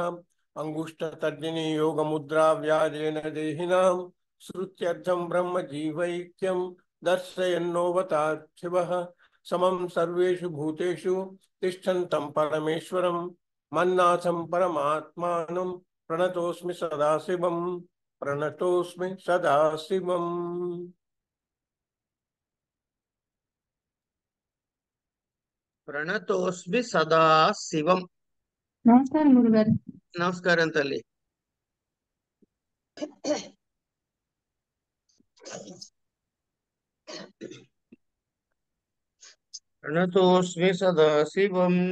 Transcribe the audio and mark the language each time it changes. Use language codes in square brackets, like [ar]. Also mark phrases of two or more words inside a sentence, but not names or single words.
[sa] अंगुष्ठतर्जनी योगमुद्रा व्याजेन देहिनां श्रुत्यर्थं ब्रह्मजीवैक्यं दर्शयन्नोऽवतात् शिवः समं सर्वेषु भूतेषु तिष्ठन्तं परमेश्वरं मन्नाथं परमात्मानं प्रणतोऽस्मि सदाशिवं प्रणतोऽस्मि सदाशिवम्। ప్రణతోస్మి సదా శివం. [te] నమస్కారం గురుగారు. నమస్కారం తల్లి. [sa] ప్రణతోస్మి సదా శివం.